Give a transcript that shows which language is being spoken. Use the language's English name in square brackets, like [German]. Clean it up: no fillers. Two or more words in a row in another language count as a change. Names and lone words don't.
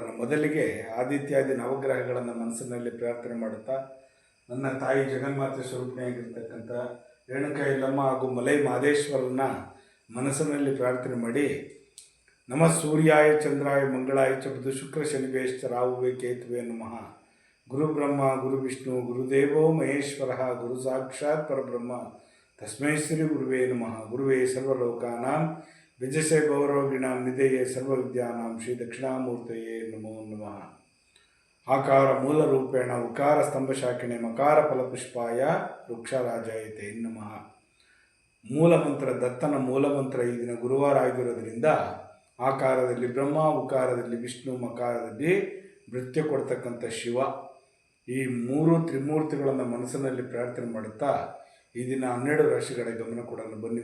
[Kannada] ಮೊದಲಿಗೆ ಆದಿತ್ಯಾದಿ ನವಗ್ರಹಗಳನ್ನು ಮನಸ್ಸಿನಲ್ಲಿ ಪ್ರಾರ್ಥನೆ ಮಾಡುತ್ತಾ, ನನ್ನ ತಾಯಿ ಜಗನ್ಮಾತೆ ಸ್ವರೂಪಿಣಿಯಾಗಿರ್ತಕ್ಕಂಥ ರೇಣುಕಾ ಯಲ್ಲಮ್ಮ ಹಾಗೂ ಮಲೈ ಮಹದೇಶ್ವರನ ಮನಸ್ಸಿನಲ್ಲಿ ಪ್ರಾರ್ಥನೆ ಮಾಡಿ, [Sanskrit] ನಮಃ ಸೂರ್ಯಾಯ ಚಂದ್ರಾಯ ಮಂಗಳಾಯ ಚ ಬುಧ ಶುಕ್ರ ಶನಿವೇಶ್ಚ ರಾಹುವೇ ಕೇತುವೆ ನಮಃ. ಗುರು ಬ್ರಹ್ಮ ಗುರು ವಿಷ್ಣು ಗುರುದೇವೋ ಮಹೇಶ್ವರ ಗುರು ಸಾಕ್ಷಾತ್ ಪರಬ್ರಹ್ಮ ತಸ್ಮೈ ಶ್ರೀ ಗುರುವೇ ನಮಃ. ಗುರುವೇ ಸರ್ವಲೋಕಾನಾಂ ವಿಜಯಸೇ ಭವರೋಗಿಣಾಂ ನಿಧಯೇ ಸರ್ವವಿದ್ಯಾನಾಂ ಶ್ರೀ ದಕ್ಷಿಣಾಮೂರ್ತಯೇ ನಮೋ ನಮಃ. ಆಕಾರ ಮೂಲ ರೂಪೇಣ ಉಕಾರ ಸ್ತಂಭಶಾಖಿಣೆ ಮಕಾರ ಫಲಪುಷ್ಪಾಯ ವೃಕ್ಷರಾಜಾಯತೆ ನಮಃ. [Kannada] ಮೂಲಮಂತ್ರ ದತ್ತನ ಮೂಲಮಂತ್ರ ಈ ದಿನ ಗುರುವಾರ ಆಗಿರೋದ್ರಿಂದ ಆಕಾರದಲ್ಲಿ ಬ್ರಹ್ಮ, ಉಕಾರದಲ್ಲಿ ವಿಷ್ಣು, ಮಕಾರದಲ್ಲಿ ನೃತ್ಯ ಕೊಡ್ತಕ್ಕಂಥ ಶಿವ, ಈ 3 ತ್ರಿಮೂರ್ತಿಗಳನ್ನು ಮನಸ್ಸಿನಲ್ಲಿ ಪ್ರಾರ್ಥನೆ ಮಾಡುತ್ತಾ ಈ ದಿನ 12 ರಾಶಿಗಳ ಗಮನ ಕೊಡೋಣ ಬನ್ನಿ.